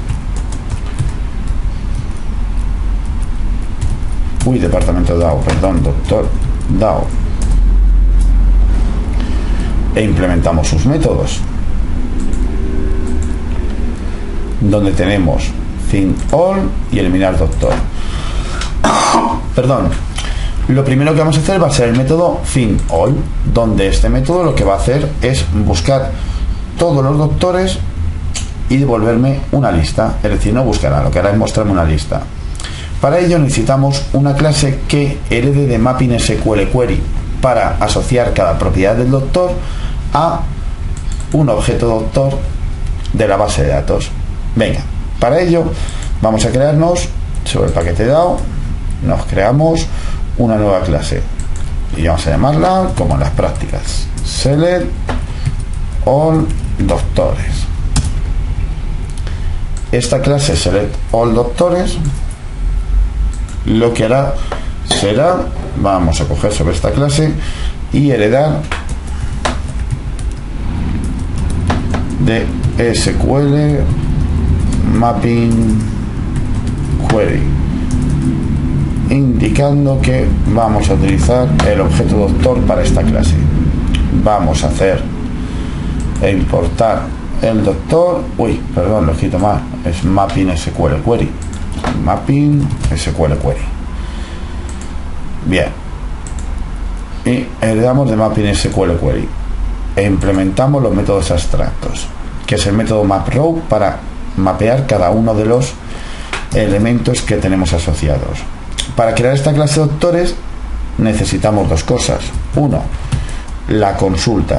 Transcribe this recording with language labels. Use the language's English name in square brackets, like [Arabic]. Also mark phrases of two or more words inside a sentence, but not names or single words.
[Spanish] Departamento DAO, perdón, doctor DAO. E implementamos sus métodos, donde tenemos [English] find all [Spanish] y eliminar doctor. Perdón. Lo primero que vamos a hacer va a ser el método find all, donde este método lo que va a hacer es buscar todos los doctores y devolverme una lista. Es decir, no buscará, lo que hará es mostrarme una lista. Para ello necesitamos una clase que herede de [English] mapping SQL query [Spanish] para asociar cada propiedad del doctor a un objeto doctor de la base de datos. Venga, para ello vamos a crearnos sobre el paquete DAO, nos creamos una nueva clase y vamos a llamarla como en las prácticas [English] select all [Spanish] doctores. Esta clase [English] select all [Spanish] doctores lo que hará será, vamos a coger sobre esta clase y heredar de [English] SQL mapping query, [Spanish] indicando que vamos a utilizar el objeto doctor para esta clase. Vamos a hacer e importar el doctor, perdón, lo he escrito mal, es [English] mapping SQL query, mapping SQL query. [Spanish] Bien, y heredamos de [English] mapping SQL query [Spanish] e implementamos los métodos abstractos, que es el método mapRow para mapear cada uno de los elementos que tenemos asociados. Para crear esta clase de doctores necesitamos dos cosas. Uno, la consulta.